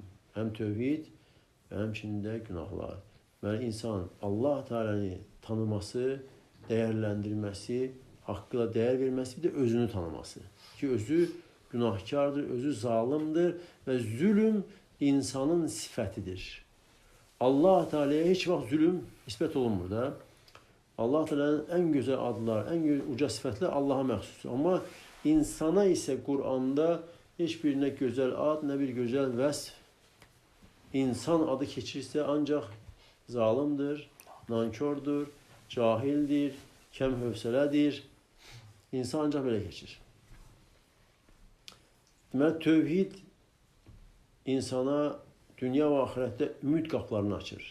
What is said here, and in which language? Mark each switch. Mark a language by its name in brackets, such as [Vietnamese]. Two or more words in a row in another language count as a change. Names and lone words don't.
[Azerbaijani] Həm tövhid və həmçinin də günahlar. Yəni insan Allah Teala'nı tanıması, dəyərləndirməsi, haqqıyla dəyər verməsi, bir də özünü tanıması. Ki özü günahkardır, özü zalimdir və zülm insanın sifətidir. Allah Teala'ya heç vaxt zülüm nisbət olunmur da. Allah Teala'nın [Turkish] en güzel adlar, en uca sıfatlar [Azerbaijani] Allah'a məxsusdur. Amma insana [Turkish] ise Kur'an'da hiçbir ne güzel ad, [Azerbaijani] ne bir güzel vəsf. İnsan adı keçirsə ancaq zalimdir, nankördür, cahildir, kem hövsələdir. İnsan ancaq belə keçir. Deməli, tövhid insana dünya və ahirətdə ümid qapılarını açır.